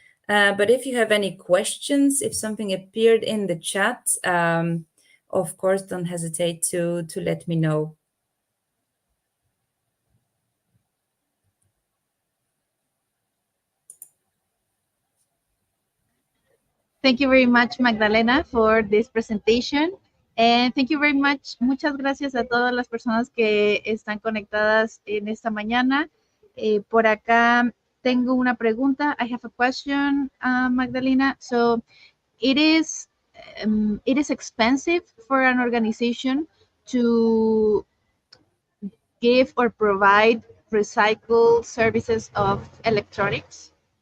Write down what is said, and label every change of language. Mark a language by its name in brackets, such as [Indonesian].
[English] But if you have any questions, if something appeared in the chat, of course, don't hesitate to let me know. Thank you very much, Magdalena, for this presentation. And thank you very much. [Spanish] Muchas gracias a todas las personas que están conectadas en esta mañana. Por acá tengo una pregunta. [English] I have a question, Magdalena. So it is expensive for an organization to give or provide recycled services of electronics?